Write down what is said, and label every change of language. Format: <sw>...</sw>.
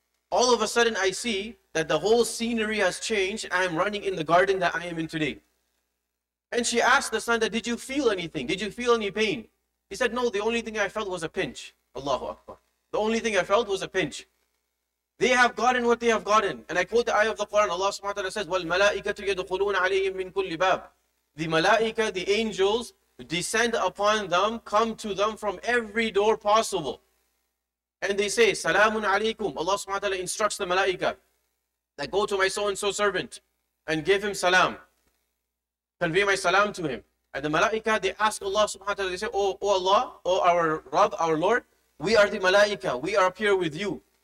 <en>All of a sudden, I see that the whole scenery has changed. I am running in the garden that I am in today. And she asked the son, "Did you feel anything? Did you feel any pain?" He said, "No, the only thing I felt was a pinch." Allahu Akbar. The only thing I felt was a pinch. They have gotten what they have gotten. And I quote the ayah of the Quran. Allah subhanahu wa ta'ala says,</en> <ar>وَالْمَلَائِكَةُ يَدْخُلُونَ عَلَيْهِمْ مِنْ كُلِّ بَابٍ.</ar> <en>The malaika, the angels, descend upon them, come to them from every door possible. And they say, "Salamun alaykum." Allah subhanahu wa ta'ala instructs the malaika that go to my so-and-so servant and give him salam. Convey my salam to him. And the malaika, they ask Allah subhanahu wa ta'ala, they say, "Oh Allah, oh our Rabb, our Lord, we are the malaika, we are up here with you.</en>